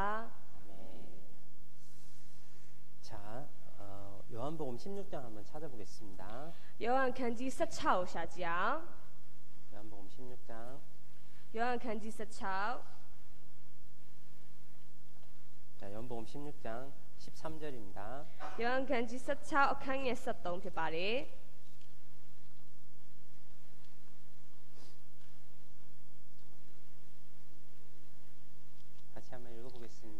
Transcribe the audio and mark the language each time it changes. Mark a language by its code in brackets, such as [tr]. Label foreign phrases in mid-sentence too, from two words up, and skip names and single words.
[ko] 아멘. 자, 요한복음 16장 한번 찾아보겠습니다. [my] ယောဟန်ခန်းကြီး16ကိုရှာကြည့်အောင် [ko] 요한복음 16장 [my] ယောဟန်ခန်းကြီး16 [ko] 자, 요한복음 16장 13절입니다. [my] ယောဟန်ခန်းကြီး16အခန်းငယ်73ဖြစ်ပါတယ် [ko] 같이 한번 읽어보겠습니다.